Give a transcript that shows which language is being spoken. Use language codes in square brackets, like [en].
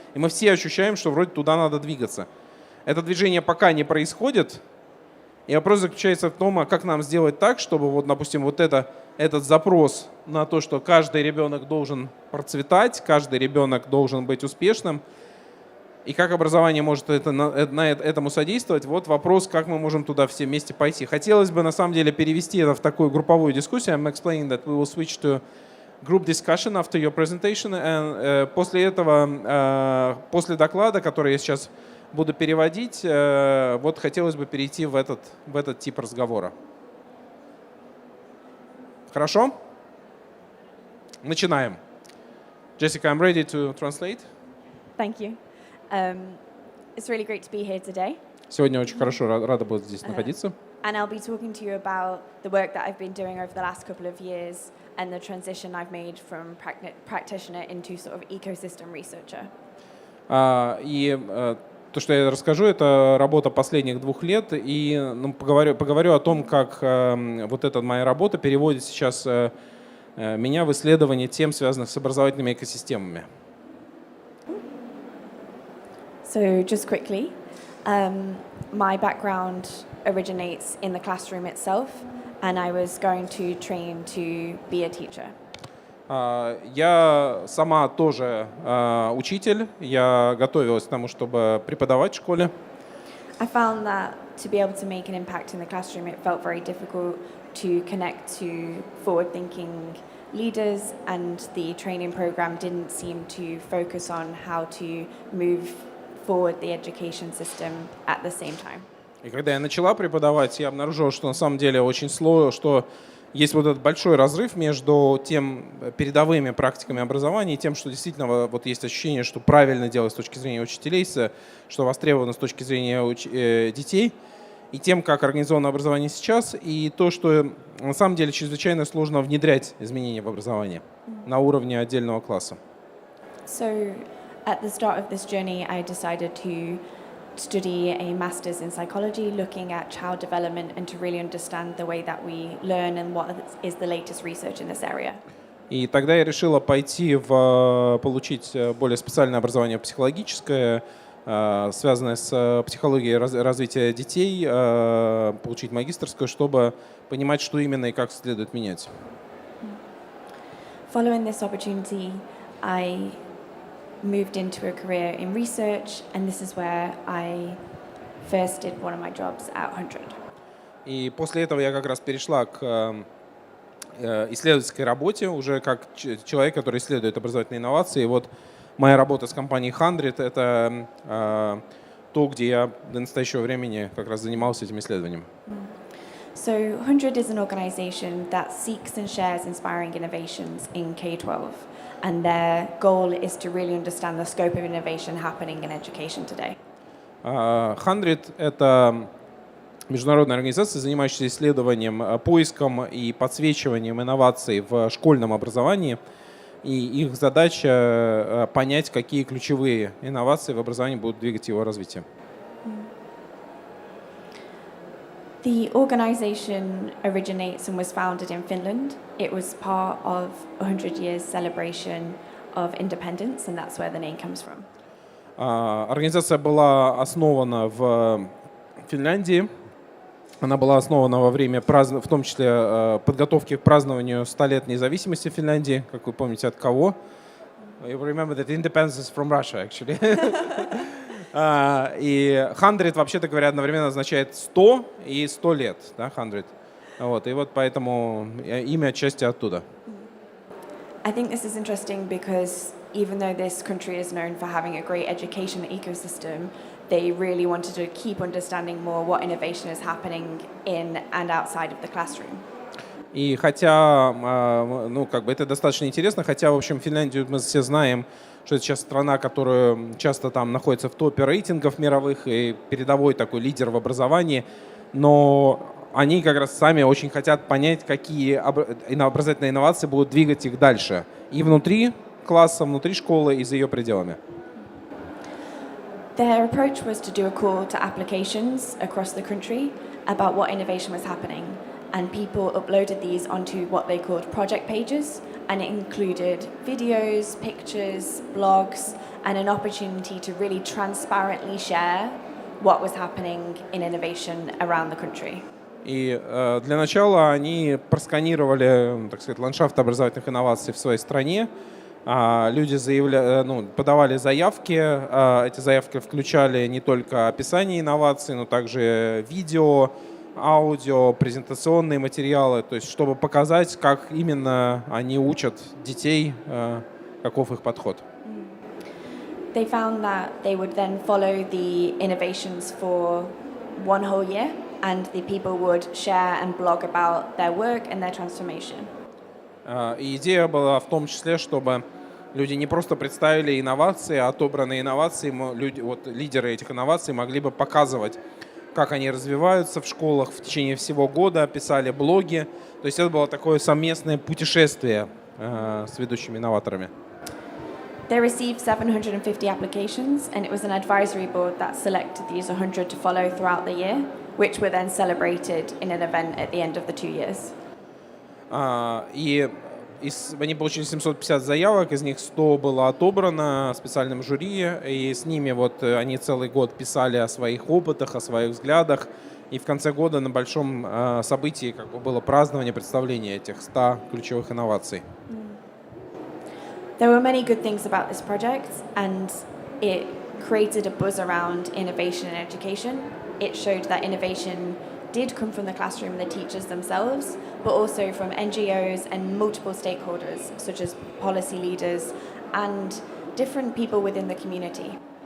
[ru] И мы все ощущаем, что вроде туда надо двигаться. Это движение пока не происходит, и вопрос заключается в том, как нам сделать так, чтобы, допустим, этот запрос на то, что каждый ребенок должен процветать, каждый ребенок должен быть успешным, и как образование может этому содействовать, вот вопрос, как мы можем туда все вместе пойти. Хотелось бы, на самом деле, перевести это в такую групповую дискуссию. [en] I'm explaining that we will switch to group discussion after your presentation. [ru] And, после этого, после доклада, который я сейчас буду переводить, хотелось бы перейти в этот тип разговора. Хорошо? Начинаем. [en] Jessica, I'm ready to translate. Thank you. It's really great to be here today. [ru] Сегодня очень хорошо, рада была здесь находиться. [en] And I'll be talking to you about the work that I've been doing over the last couple of years and the transition I've made from practitioner into sort of ecosystem researcher. [ru] И то, что я расскажу, это работа последних 2 лет, и поговорю о том, как эта моя работа переводит сейчас меня в исследование тем, связанных с образовательными экосистемами. [en] So just quickly, my background originates in the classroom itself, and I was going to train to be a teacher. [ru] Я сама тоже учитель, я готовилась к тому, чтобы преподавать в школе. [en] I found that to be able to make an impact in the classroom, it felt very difficult to connect to forward-thinking leaders, and the training program didn't seem to focus on how to move forward the education system at the same time. [ru] И когда я начала преподавать, я обнаружила, что на самом деле очень сложно, что есть этот большой разрыв между тем передовыми практиками образования и тем, что действительно есть ощущение, что правильно делать с точки зрения учителей, что востребовано с точки зрения детей, и тем, как организовано образование сейчас, и то, что на самом деле чрезвычайно сложно внедрять изменения в образование на уровне отдельного класса. [en] So, at the start of this journey, I decided to study a master's in psychology, looking at child development and to really understand the way that we learn and what is the latest research in this area. [ru] И тогда я решила получить более специальное образование психологическое, связанное с психологией развития детей, получить магистерскую, чтобы понимать, что именно и как следует менять. [en] Following this opportunity, I moved into a career in research, and this is where I first did one of my jobs at 100. [ru] И после этого я как раз перешла к исследовательской работе, уже как человек, который исследует образовательные инновации. И вот моя работа с компанией 100 — это то, где я до настоящего времени как раз занимался этим исследованием. [en] So 100 is an organization that seeks and shares inspiring innovations in K-12, and their goal is to really understand the scope of innovation happening in education today. [ru] 100 — это международная организация, занимающаяся исследованием, поиском и подсвечиванием инноваций в школьном образовании. И их задача понять, какие ключевые инновации в образовании будут двигать его развитие. [en] The organization originates and was founded in Finland. It was part of 100 years celebration of independence, and that's where the name comes from. [ru] Организация была основана в Финляндии. Она была основана во время в том числе подготовки к празднованию 100 лет независимости Финляндии. Как вы помните, от кого? [en] You remember that independence is from Russia, actually. [ru] И 100, вообще-то говоря, одновременно означает 100 и 100 лет, да, 100. Вот, и вот поэтому имя отчасти оттуда. [en] I think this is interesting because even though this country is known for having a great education ecosystem, they really wanted to keep understanding more what innovation is happening in and outside of the classroom. [ru] И хотя, ну, как бы это достаточно интересно, хотя, в общем, Финляндию мы все знаем, что это сейчас страна, которая часто там находится в топе рейтингов мировых и передовой такой лидер в образовании, но они как раз сами очень хотят понять, какие образовательные инновации будут двигать их дальше и внутри класса, внутри школы, и за ее пределами. [en] Their approach was to do a call to applications across the country about what innovation was happening, and people uploaded these onto what they called project pages, and it included videos, pictures, blogs, and an opportunity to really transparently share what was happening in innovation around the country. [ru] И для начала они просканировали, так сказать, ландшафт образовательных инноваций в своей стране. Люди подавали заявки. Эти заявки включали не только описание инноваций, но также видео, аудио, презентационные материалы, то есть чтобы показать, как именно они учат детей, каков их подход. [en] They found that they would then follow the innovations for one whole year, and the people would share and blog about their work and their transformation. [ru] И идея была в том числе, чтобы люди не просто представили инновации, а отобранные инновации, лидеры этих инноваций могли бы показывать, как они развиваются в школах в течение всего года, писали блоги. То есть это было такое совместное путешествие с ведущими инноваторами. [en] They received 750 applications, and it was an advisory board that selected these 100 to follow throughout the year, which were then celebrated in an event at the end of the 2 years. [ru] И они получили 750 заявок, из них 100 было отобрано специальным жюри, и с ними вот они целый год писали о своих опытах, о своих взглядах, и в конце года на большом событии как бы было празднование, представление этих 100 ключевых инноваций. [en] There were many good things about this project, and it created a buzz around innovation in education. It showed that innovation did come from the classroom and the teachers themselves, but also from NGOs and multiple stakeholders, such as policy leaders and different people within the community.